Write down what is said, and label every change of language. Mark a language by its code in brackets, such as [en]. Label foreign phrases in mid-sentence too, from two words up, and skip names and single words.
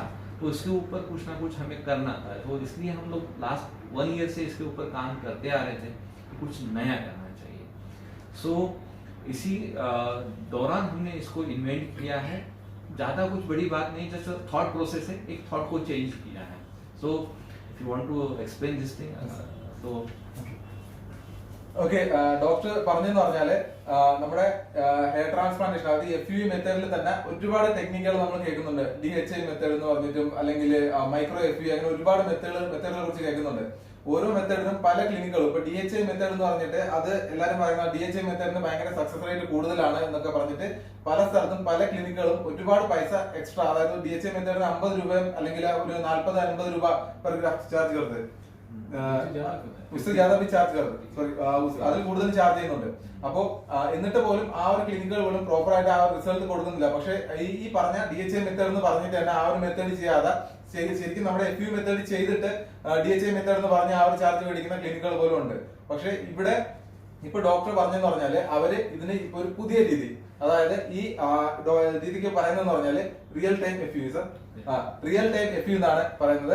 [hi] तो इसके ऊपर कुछ ना कुछ हमें करना था. तो इसलिए हम लोग लास्ट 1 ईयर से इसके ऊपर काम करते आ रहे थे कि कुछ नया करना चाहिए. सो इसी दौरान हमने इसको इन्वेंट किया है. ज़्यादा कुछ बड़ी बात नहीं, जैसे [en] thought process [hi] है, एक थॉट को चेंज किया है. [en] so if you want to explain this thing तो [ml] ഓക്കെ, ഡോക്ടർ പറഞ്ഞെന്ന് പറഞ്ഞാല് നമ്മുടെ [en] hair transplantation [ml] അതായത് FUE മെത്തേഡിൽ തന്നെ ഒരുപാട് ടെക്നിക്കുകൾ നമ്മൾ കേൾക്കുന്നുണ്ട്. DHI മെത്തേഡ് എന്ന് പറഞ്ഞിട്ടും അല്ലെങ്കിൽ മൈക്രോ FUE അങ്ങനെ ഒരുപാട് മെത്തേഡുകളെ കുറിച്ച് കേൾക്കുന്നുണ്ട്. ഓരോ മെത്തേഡിനും പല ക്ലിനിക്കുകളും. ഇപ്പൊ DHI മെത്തേഡ് എന്ന് പറഞ്ഞിട്ട് അത് എല്ലാവരും പറയുന്ന DHI മെത്തേഡിന് ഭയങ്കര [en] success rate [ml] കൂടുതലാണ് എന്നൊക്കെ പറഞ്ഞിട്ട് പല സ്ഥലത്തും പല ക്ലിനിക്കുകളും ഒരുപാട് പൈസ എക്സ്ട്രാ, അതായത് DHI മെത്തേഡിന് 50 രൂപ അല്ലെങ്കിൽ ഒരു 40-50 രൂപ [en] per graft charge [hi] करते उससे ज्यादा भी चार्ज कर सॉरी [ml] അതിൽ കൂടുതൽ ചാർജ് ചെയ്യുന്നുണ്ട്. അപ്പോ എന്നിട്ട് പോലും ആ ഒരു ക്ലിനിക്കുകൾ പോലും പ്രോപ്പർ ആയിട്ട് ആ റിസൾട്ട് കൊടുക്കുന്നില്ല. പക്ഷെ ഈ പറഞ്ഞ DHI മെത്തേഡ് എന്ന് പറഞ്ഞിട്ട് തന്നെ ആ ഒരു മെത്തേഡ് ചെയ്യാതെ ശരിക്കും നമ്മുടെ FUE മെത്തേഡ് ചെയ്തിട്ട് DHI മെത്തേഡ് എന്ന് പറഞ്ഞ ആ ഒരു ചാർജ് മേടിക്കുന്ന ക്ലിനിക്കുകൾ പോലും ഉണ്ട്. പക്ഷെ ഇവിടെ ഇപ്പൊ ഡോക്ടർ പറഞ്ഞെന്ന് പറഞ്ഞാല് അവര് ഇതിന് ഇപ്പൊ ഒരു പുതിയ രീതി, അതായത് ഈ രീതിക്ക് പറയുന്നതെന്ന് പറഞ്ഞാല് [en] real time [ml] FUE സർ, [en] real time [ml] FUE എന്നാണ് പറയുന്നത്.